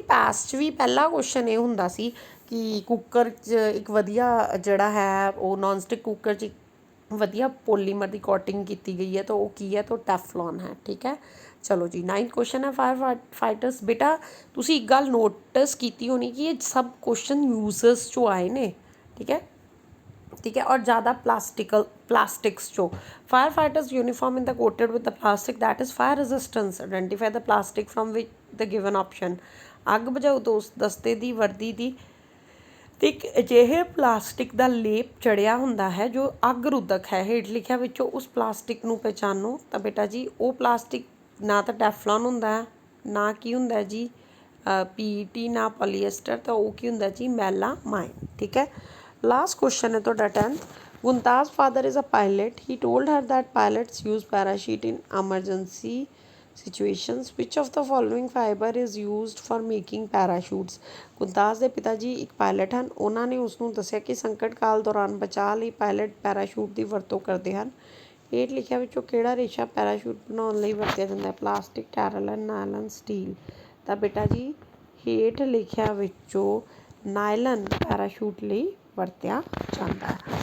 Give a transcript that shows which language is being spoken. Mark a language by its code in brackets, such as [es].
[pa] Past 'ਚ ਵੀ ਪਹਿਲਾ question ਇਹ ਹੁੰਦਾ ਸੀ ਕਿ ਕੁੱਕਰ 'ਚ ਇੱਕ ਵਧੀਆ ਜਿਹੜਾ ਹੈ ਉਹ ਨੋਨ ਸਟਿਕ ਕੁੱਕਰ 'ਚ ਵਧੀਆ ਪੋਲੀਮਰ ਦੀ ਕੋਟਿੰਗ ਕੀਤੀ ਗਈ ਹੈ ਤਾਂ ਉਹ ਕੀ ਹੈ ਤਾਂ ਟੈਫਲੌਨ ਹੈ। ਠੀਕ ਹੈ। ਚਲੋ ਜੀ 9th ਕੁਐਸਚਨ ਹੈ ਫਾਇਰ ਫਾਈਟਰਸ। ਬੇਟਾ ਤੁਸੀਂ ਇੱਕ ਗੱਲ ਨੋਟਿਸ ਕੀਤੀ ਹੋਣੀ ਕਿ ਇਹ ਸਭ ਕੁਐਸਚਨ ਯੂਜ਼ਰਸ 'ਚੋਂ ਆਏ ਨੇ। ਠੀਕ ਹੈ। [hi] ठीक है। और ज़्यादा [en] Plastics जो fire fighters uniform in the coated with the plastic that is fire resistance. Identify the plastic from which the given option. [pa] ਅੱਗ ਬੁਝਾਊ ਦਸਤੇ ਦੀ ਵਰਦੀ ਦੀ ਤੇ ਇੱਕ ਅਜਿਹੇ ਪਲਾਸਟਿਕ ਦਾ ਲੇਪ ਚੜਿਆ ਹੁੰਦਾ ਹੈ ਜੋ ਅੱਗ ਰੋਧਕ ਹੈ। ਹੇਠ ਲਿਖਿਆ ਵਿੱਚੋਂ ਉਸ ਪਲਾਸਟਿਕ ਨੂੰ ਪਹਿਚਾਨੋ। ਤਾਂ ਬੇਟਾ ਜੀ ਉਹ ਪਲਾਸਟਿਕ ਨਾ ਤਾਂ ਟੈਫਲੌਨ ਹੁੰਦਾ ਹੈ, ਨਾ ਕੀ ਹੁੰਦਾ ਜੀ PET, ਨਾ ਪੋਲੀਐਸਟਰ। ਤਾਂ ਉਹ ਕੀ ਹੁੰਦਾ ਜੀ ਮੈਲਾਮਾਈਨ। ਠੀਕ ਹੈ। [hi] लास्ट क्वेश्चन है तो 10th। [en] Gunta's father is a pilot. He told her that pilots use parachute in emergency situations. Which of the following fiber is used for making parachutes? [pa] ਗੁੰਤਾਜ ਦੇ ਪਿਤਾ ਜੀ ਇੱਕ ਪਾਇਲਟ ਹਨ। ਉਹਨਾਂ ਨੇ ਉਸ ਨੂੰ ਦੱਸਿਆ ਕਿ ਸੰਕਟ ਕਾਲ ਦੌਰਾਨ ਬਚਾਅ ਲਈ ਪਾਇਲਟ ਪੈਰਾਸ਼ੂਟ ਦੀ ਵਰਤੋਂ ਕਰਦੇ ਹਨ। ਹੇਠ ਲਿਖਿਆ ਵਿੱਚੋਂ ਕਿਹੜਾ ਰੇਸ਼ਾ ਪੈਰਾਸ਼ੂਟ ਬਣਾਉਣ ਲਈ ਵਰਤਿਆ ਜਾਂਦਾ ਹੈ? Plastic, ਟੈਰਲਨ, nylon, steel. ਤਾਂ ਬੇਟਾ ਜੀ ਹੇਠ ਲਿਖਿਆ ਵਿੱਚੋਂ ਨਾਇਲਨ ਪੈਰਾਸ਼ੂਟ ਲਈ ਵਰਤਿਆ ਜਾਂਦਾ ਹੈ।